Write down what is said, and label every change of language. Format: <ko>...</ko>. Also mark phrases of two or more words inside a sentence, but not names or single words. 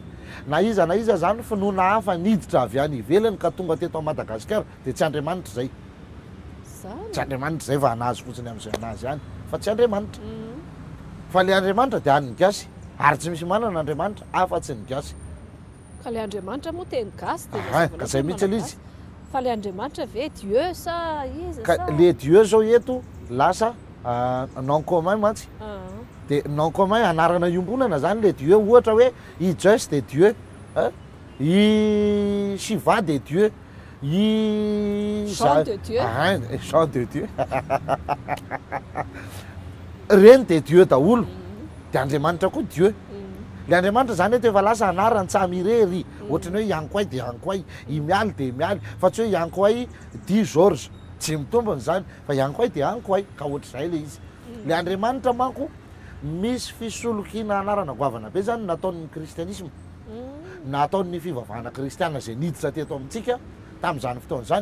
<mg>Na iza zany finoana hafa niditra avy any ivelany ka tonga teto Madagasikara dia tsy Andriamanitra zay. Tsy Andriamanitra zay fa anazy fotsiny amin'izay anazy ihany, fa tsy Andriamanitra. Fa le Andriamanitra dia any ny gasy, ary tsy misy manana Andriamanitra afa-tsy ny gasy. Ka le Andriamanitra moa teny gasy ka zay mihitsy izy. Fa le Andriamanitra ve Dieu sa izy sa? Le Dieu zao eto lasa</mg> <fr>nom commun</fr> <mg>mantsy. Dia</mg> <fr>nom commun</fr> <mg>anarana iombonana zany le Dieu, ohatra hoe i Zeus</mg> <fr>de Dieu,</fr> <mg>i Shiva</mg> <fr>de Dieu,</fr> <mg>i Jean de Dieu. Jean de Dieu. Reny de Dieu daholo. Dia Andriamanitra koa Dieu. Le Andriamanitra zany eto efa lasa anarany tsamirery, ohatrany hoe Yankoay dia Yankoay, i Mialy dia Mialy, fa tsy hoe Yankoay di George, tsy mitombony zany, fa Yankoay dia Yankoay, ka ohatr'izay le izy. Le Andriamanitra manko misy fisolokina anarana goavana be zany nataon'ny kristianisme, nataon'ny fivavahana kristiana zay niditra teto amintsika tamin'izany fotoana zany.</mg>